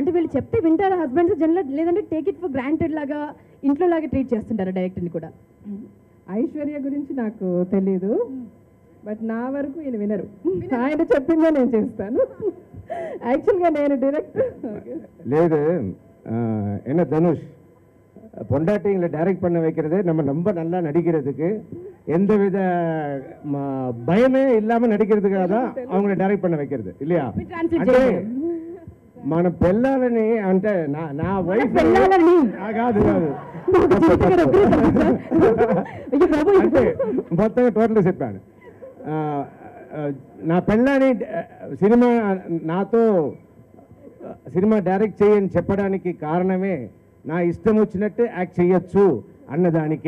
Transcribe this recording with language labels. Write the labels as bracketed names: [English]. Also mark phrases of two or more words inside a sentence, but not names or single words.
[Telugu] అంటే వీళ్ళు చెప్తే వింటారా [English] husbands general, [Telugu] లేదంటే [English] take it for granted [Telugu] లాగా ఇంట్లో లాగా ట్రీట్ చేస్తుంటారా డైరెక్టర్ని కూడా? ఐశ్వర్య గురించి నాకు తెలీదు, బట్ నా వరకు ఈయన వినరు. ఆయన చెప్పిందే నేను చేస్తాను. యాక్చువల్గా నేను డైరెక్టర్ లేదు. [Tamil] என்ன தனுஷ் பொண்டாட்டிங்களை டைரக்ட் பண்ண வைக்கிறதே நம்ம ரொம்ப நல்லா நடிக்கிறதுக்கு, எந்தவித பயமே இல்லாமல் நடிக்கிறதுக்காக தான் அவங்கள டைரக்ட் பண்ண வைக்கிறது இல்லையா? [Telugu] అంటే మన పిల్లలని అంటే నా వైఫ్ కాదు అంటే మొత్తంగా టోటల్గా చెప్పాను. నా పిల్లని నాతో సినిమా డైరెక్ట్ చేయని చెప్పడానికి కారణమే నా ఇష్టం వచ్చినట్టే యాక్ట్ చేయొచ్చు అన్నదానికే.